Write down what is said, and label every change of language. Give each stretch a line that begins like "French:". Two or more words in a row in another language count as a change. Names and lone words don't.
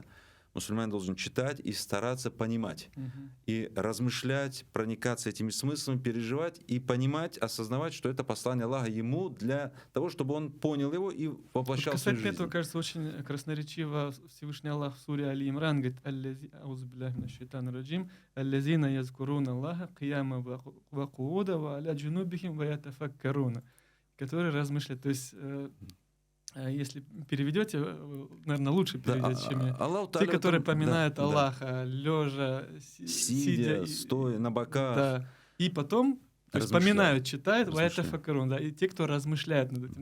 Russian: Мусульманин должен читать и стараться понимать, и размышлять, проникаться этими смыслами, переживать и понимать, осознавать, что это послание Аллаха ему для того, чтобы он понял его и воплощал в свою жизнь. Касательно этого, кажется, очень красноречиво Всевышний Аллах в суре Али Имран говорит:
Arabic: «الذين يذكرون الله قياما وقعودا وعلى جنوبهم ويتفكرون»,
Russian: которые размышляют. То есть если переведете, наверное, лучше переведете, чем я. Те, которые поминают Аллаха, лежа, сидя, стоя, на боках. Да. И потом вспоминают, читают, да, и те, кто размышляют над этим.